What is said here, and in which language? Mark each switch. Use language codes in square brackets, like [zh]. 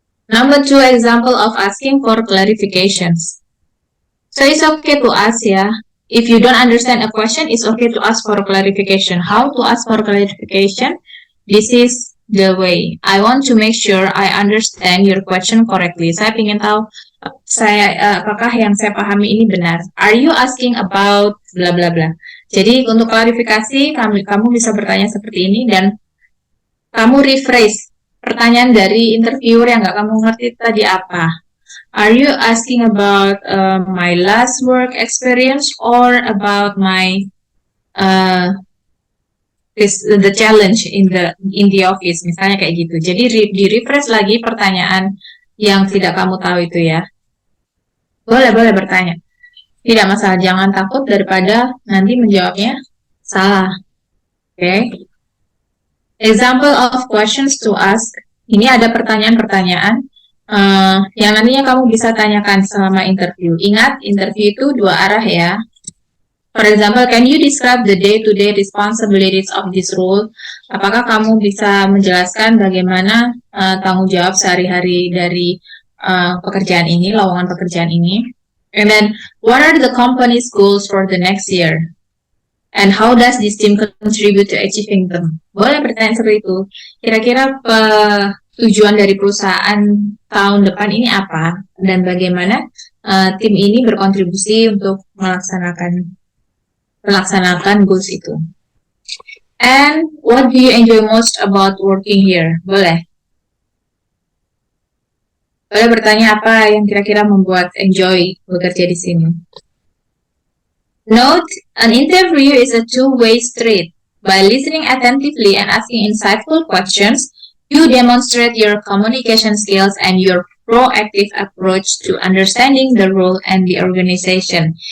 [en] Number 2 example of asking for clarifications. So it's okay to ask, ya. If you don't understand a question, it's okay to ask for clarification. How to ask for clarification? This is the way. I want to make sure I understand your question correctly. [id] Saya ingin tahu apakah yang saya pahami ini benar. [en] Are you asking about bla bla [id] bla. Jadi untuk klarifikasi kamu bisa bertanya seperti ini dan kamu rephrase pertanyaan dari interviewer yang nggak kamu ngerti tadi apa. [en] Are you asking about my last work experience or about my the challenge in the office, [id] misalnya kayak gitu. Jadi di refresh lagi pertanyaan yang tidak kamu tahu itu ya. Boleh bertanya. Tidak masalah, jangan takut daripada nanti menjawabnya salah. Oke. Okay. [en] Example of questions to ask. [id] Ini ada pertanyaan-pertanyaan yang nantinya kamu bisa tanyakan selama interview. Ingat, interview itu dua arah ya. [en] For example, can you describe the day-to-day responsibilities of this role? [id] Apakah kamu bisa menjelaskan bagaimana tanggung jawab sehari-hari dari pekerjaan ini, lowongan pekerjaan ini? [en] And then, what are the company's goals for the next year? And how does this team contribute to achieving them? [id] Boleh bertanya seperti itu. Kira-kira tujuan dari perusahaan tahun depan ini apa? Dan bagaimana tim ini berkontribusi untuk melaksanakan goals itu. [en] And what do you enjoy most about working here? [id] Boleh bertanya apa yang kira-kira membuat enjoy bekerja di sini. [en] Note, an interview is a two-way street. By listening attentively and asking insightful questions, you demonstrate your communication skills and your proactive approach to understanding the role and the organization.